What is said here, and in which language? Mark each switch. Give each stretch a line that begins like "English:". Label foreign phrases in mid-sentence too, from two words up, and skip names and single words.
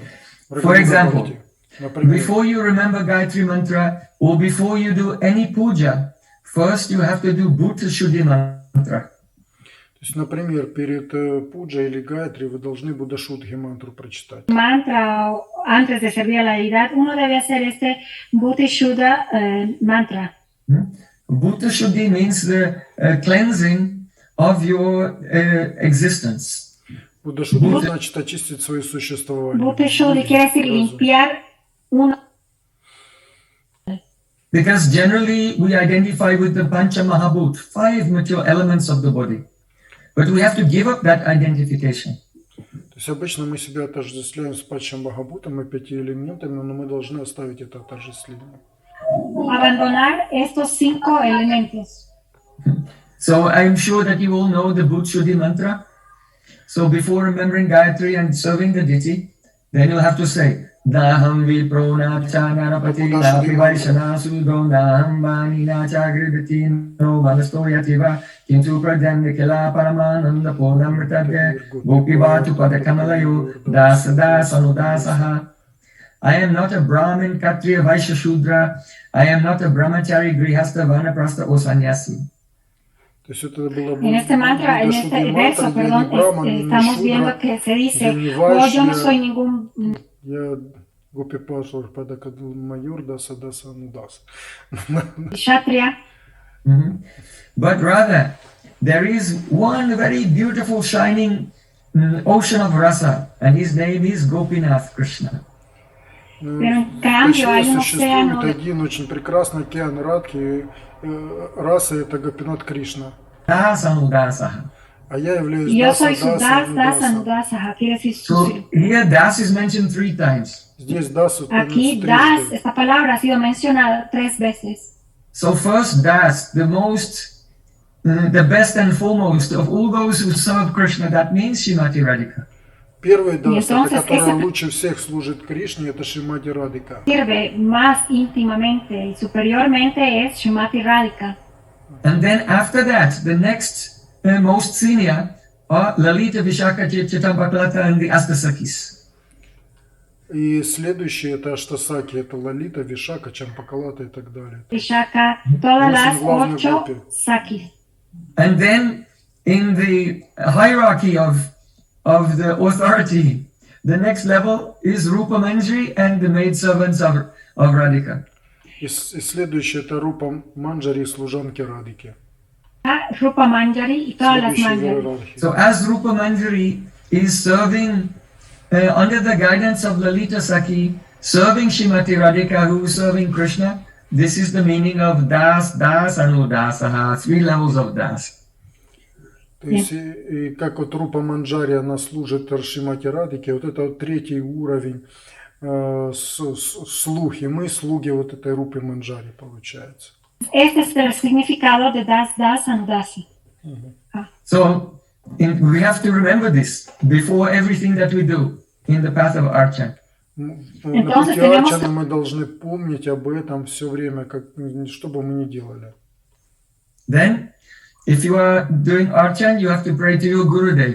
English: For example, before you remember Gayatri Mantra or before you do any puja, first you have to do Bhuta Shuddhi Mantra.
Russian: То есть, например, перед пуджей или гайатри вы должны Буддашудхи мантру прочитать.
Spanish: Mantra, antes de servir a la deidad, uno debe hacer este Bhuta Shuddha mantra.
English: Bhuta Shuddhi means the cleansing of your existence.
Russian: Буддашудхи значит очистить свое существование.
Spanish: Bhuta Shuddhi quiere decir limpiar uno.
English: Because generally we identify with the Pancha Mahabhut, 5 material elements of the body. But we have to give up that identification.
Russian: То есть обычно мы себя отождествляем с Панча Махабхутом и 5 элементами, но мы должны оставить это отождествление.
Spanish: Abandonar estos 5 elementos.
English: So I'm sure that you all know the Bhuta Shuddhi mantra. So before remembering Gayatri and serving the deity, then you'll have to say
Sanskrit: Naham vipro nacha narapati napi vaishana sudro naham vani nacha gridati no vanasto yativa kintu pradyan nikila paramananda purnamritadya gopivatu padakamalayo dasada sanudasaha.
English: I am not a Brahmin, Kshatriya, Vaishya, Shudra. I am not a Brahmachari, Grihastha, Vanaprastha or Sannyasi.
Spanish: En este mantra, en este verso, perdón, estamos viendo que se dice, yo no soy ningún... Kshatriya.
English: But rather, there is one very beautiful shining ocean of rasa, and his name is Gopinath Krishna.
Spanish: Pero en cambio hay un océano
Russian: Существует один очень прекрасный океан Радхи, раса это Гопинат Кришна. Dasanudasaha. А я являюсь
Spanish: y yo soy
Russian: Даса,
Spanish: su
Russian: Даса,
Spanish: das,
Russian: Нудаса.
Spanish: anudasaha, quiere decir
English: So
Spanish: sucio.
English: here Das is mentioned 3 times.
Russian: Здесь Дас
Spanish: Aquí
Russian: упомянут
Spanish: das,
Russian: трижды.
Spanish: esta palabra ha sido mencionada 3 veces.
English: So first Das, the best and foremost of all those who serve Krishna, that means Srimati Radhika.
Russian: Первый Дас, это
Spanish: entonces
Russian: который
Spanish: ese-
Russian: лучше всех служит Кришне, это Шримати Радhika.
Spanish: Sirve más íntimamente y superiormente es Srimati Radhika.
English: And then after that, the next most senior are Lalita, Vishaka, Chitampaklata and the Astasakis.
Russian: И следующий это Аштасаки, это Лалита, Вишака, Чампакалата и так далее.
Spanish: Vishaka, todas las
Russian: главной 8 группе.
Spanish: sakis.
English: And then in the hierarchy of the authority, the next level is Rupa Manjari and the maidservants of Radhika.
Russian: И следующий это Рупа Манджари, служанки Радхики.
Spanish: Rupa Manjari y todas las
Russian: Следующий в
Spanish: Manjari.
Russian: иерархии.
English: So as Rupa Manjari is serving under the guidance of Lalita Saki, serving Srimati Radhika, who is serving Krishna, this is the meaning of Das, Das, Anudasaha, 3 levels of Das.
Russian: То есть, и как вот Рупа Манджари, она служит Шримати Радхике, вот это вот третий уровень слухи. Мы слуги вот этой Рупы Манджари, получается.
Spanish: Este es el significado de das, das, anudasi.
English: So we have to remember this before everything that we do in the path of Archan.
Russian: На
Spanish: Entonces
Russian: пути
Spanish: tenemos-
Russian: Арчана мы должны помнить об этом все время, что бы мы ни делали.
English: Then, if you are doing Archan, you have to pray to your Gurudev.